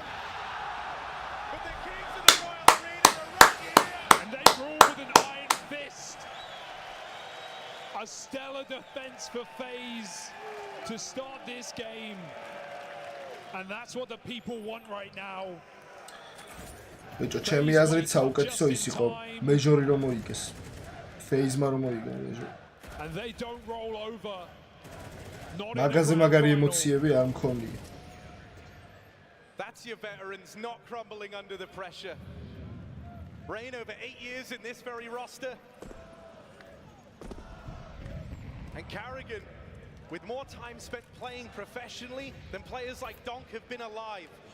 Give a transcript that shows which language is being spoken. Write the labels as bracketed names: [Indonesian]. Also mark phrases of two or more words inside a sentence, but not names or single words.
[English] But the Kings of the Royal Arena are right here, and they rule with an iron fist. A stellar defense for FaZe to start this game. And that's what the people want right now. [Georgian] ბიჭო, ჩემი აზრით საუკეთესო ის იყო მეჟორი რომ მოიგეს. FaZe-მა რომ მოიგო მეჟორი. [English] And they don't roll over. [Georgian] მაგაზე მაგარი ემოციები არ მქონია. [English] That's your veterans not crumbling under the pressure. Rain over 8 years in this very roster. And Carrigan, with more time spent playing professionally than players like Donk have been alive.